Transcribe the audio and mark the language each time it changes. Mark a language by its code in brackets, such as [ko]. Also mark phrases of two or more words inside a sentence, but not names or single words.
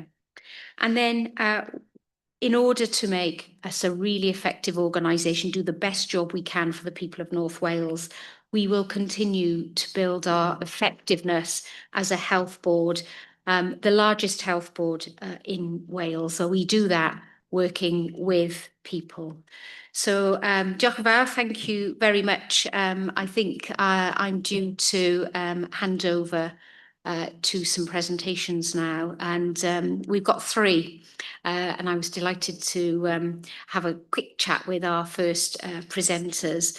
[en] And then in order to make us a really effective organisation, do the best job we can for the people of North Wales, we will continue to build our effectiveness as a health board, the largest health board in Wales. So we do that working with people. [cy] So diolch yn fawr, [en] thank you very much. I think I'm due to hand over to some presentations now, and we've got 3. And I was delighted to have a quick chat with our first presenters.